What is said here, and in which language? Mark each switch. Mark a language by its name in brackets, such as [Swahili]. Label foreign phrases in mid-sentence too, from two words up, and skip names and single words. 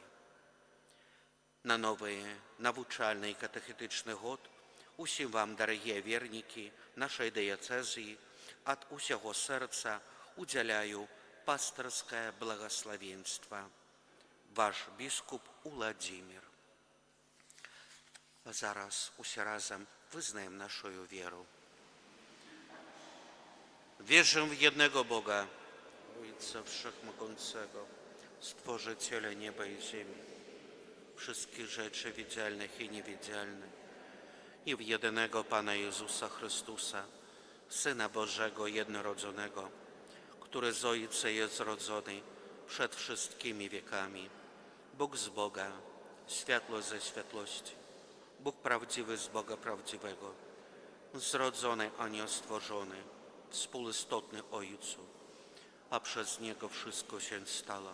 [Belarusian] На новы навучальны і катэхетычны год усім вам, дарагія вернікі нашай дыяцэзіі, ад усяго сэрца удзяляю пастырскае благаславенства. Ваш біскуп Уладзімір. А зараз усе разом [Polish] wyznajem naszą wierę. Wierzę w jednego Boga, Ojca Wszechmogącego, Stworzyciela nieba i ziemi, wszystkich rzeczy widzialnych i niewidzialnych, i w jedynego Pana Jezusa Chrystusa, Syna Bożego jednorodzonego, który z Ojca jest zrodzony przed wszystkimi wiekami, Bóg z Boga, światło ze światłości, Bóg prawdziwy z Boga prawdziwego, zrodzony, a nie stworzony, współistotny Ojcu, a przez Niego wszystko się stało.